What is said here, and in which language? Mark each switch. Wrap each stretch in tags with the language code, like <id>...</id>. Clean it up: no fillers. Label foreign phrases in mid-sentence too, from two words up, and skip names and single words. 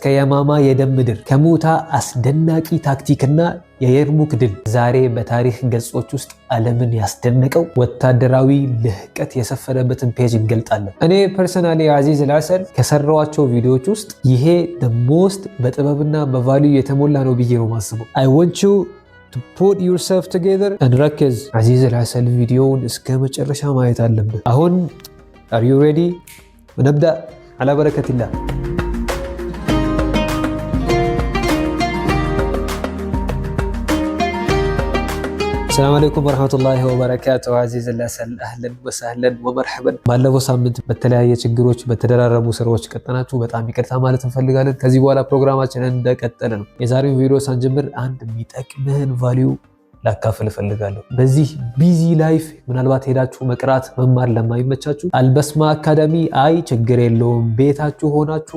<am>የማማ የደም ምድር፣ ከሙታ አስደናቂ ታክቲክና የየርሙክ ድል ዛሬ በታሪክ ገጾች ውስጥ ዓለምን ያስደነቀው ወታደራዊ ልህቀት የሰፈረበትን ፔጅ እንገልጣለን። እኔ ፐርሰናሊ አዚዝ አልሐሰን ከሰራዋቸው ቪዲዮዎች ውስጥ ይሄ ሞስት በጥበብና በቫልዩ የተሞላ ነው ብዬ ነው ማስበው።</am> <en>I want you to put yourself together and</en> <am>ረክዝ። አዚዝ አልሐሰን ቪዲዮውን እስከ መጨረሻ ማየት አለብን። አሁን</am> <en>are you ready?</en> <ar>ونبدأ على بركة الله. السلام عليكم ورحمة الله وبركاته. عزيز الأسل أهلا وسهلا ومرحبا.</ar> <am>ባለፈው ሳምንት በተለያየ ችግሮች በተደራረቡ ስራዎች ቀጠናችሁ በጣም ይቅርታ ማለት እንፈልጋለን። ከዚህ በኋላ ፕሮግራማችንን እንደቀጠለ ነው። የዛሬው ቪዲዮ ሳንጀምር አንድ የሚጠቅምህን ቫልዩ ላካፍል እፈልጋለሁ። በዚህ</am> <en>busy life</en> <am>ምናልባት ሄዳችሁ መቅራት መማር ለማይመቻችሁ አልበስማ አካዳሚ አይ ችግር የለውም ቤታችሁ ሆናችሁ</am>